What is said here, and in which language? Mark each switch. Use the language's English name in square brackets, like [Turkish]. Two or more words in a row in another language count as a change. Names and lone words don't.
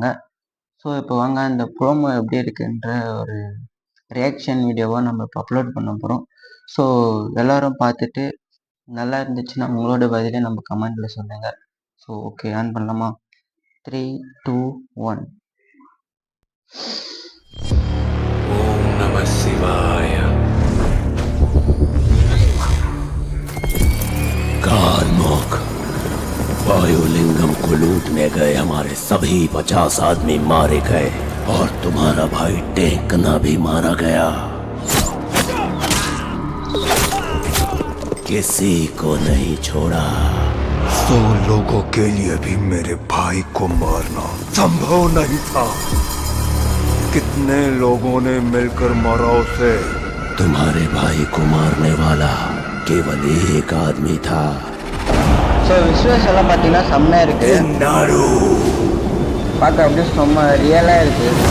[Tamil] ஸோ இப்போ வாங்க அந்த ப்ரோமோ எப்படி இருக்குன்ற ஒரு ரியாக்ஷன் வீடியோவா நம்ம இப்போ அப்லோட் பண்ண போகிறோம். ஸோ எல்லாரும் பார்த்துட்டு நல்லா இருந்துச்சுன்னா உங்களோட பதிலை நம்ம கமெண்ட்ல சொல்லுங்க. [English] so okay, [Tamil] ஆன் பண்ணலாமா? 3, 2, 1. [Sanskrit] ओम् नम शिवाय. [Hindi] कालमोक वायुलिंगम को लूटने गए हमारे सभी 50 आदमी मारे गए और तुम्हारा भाई टेकना भी मारा गया। किसी को नहीं छोड़ा। 100 लोगों के लिए भी मेरे भाई को मारना संभव नहीं था। कितने लोगों ने मिलकर मारा उसे? तुम्हारे भाई को मारने वाला केवल एक आदमी था। [English] so visuals [Tamil] எல்லாம் பார்த்தீங்கன்னா செம்மையாக இருக்கு. பார்க்க அப்படியே செம்ம ரியலாக இருக்கு.